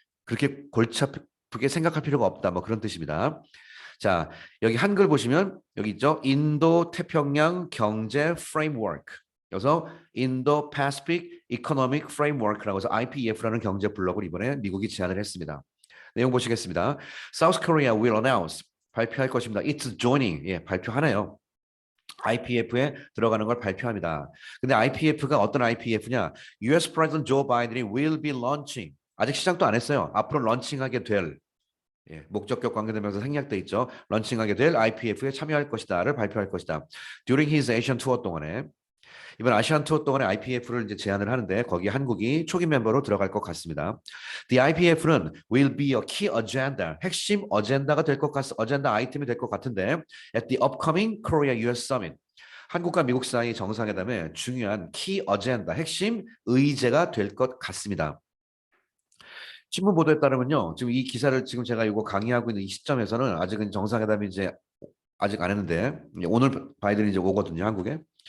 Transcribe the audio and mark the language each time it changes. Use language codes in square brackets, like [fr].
[ko] 그렇게 골치 아프게 생각할 필요가 없다. 뭐 그런 뜻입니다. 자, 여기 한글 보시면 여기 있죠. 인도 태평양 경제 프레임워크. 여기서 인도 패시픽 이코노믹 프레임워크라고 해서 IPEF라는 경제 블록을 이번에 미국이 제안을 했습니다. 내용 보시겠습니다. [en] South Korea will announce [ko] 발표할 것입니다. [en] It's joining. [ko] 예, 발표하네요. IPF에 들어가는 걸 발표합니다. 근데 IPF가 어떤 IPF냐? [en] US President Joe Biden이 will be launching. [ko] 아직 시작도 안 했어요. 앞으로 런칭하게 될 예, 목적격 관계되면서 생략돼 있죠. 런칭하게 될 IPF에 참여할 것이다를 발표할 것이다. [en] During his Asian [ko] 투어 동안에 이번 아시안 투어 동안에 IPF를 이제 제안을 하는데 거기에 한국이 초기 멤버로 들어갈 것 같습니다. [en] The IPF는 will be a key agenda, [ko] 핵심 어젠다가 될 것 어젠다 아이템이 될 것 같은데 [en] at the upcoming Korea-US Summit. [ko] 한국과 미국 사이 정상회담에 중요한 키 어젠다, 핵심 의제가 될 것 같습니다. 신문 보도에 따르면요, 지금 이 기사를 지금 제가 이거 강의하고 있는 이 시점에서는 아직은 정상회담이 이제 아직 안 했는데 오늘 바이든이 이제 오거든요, 한국에.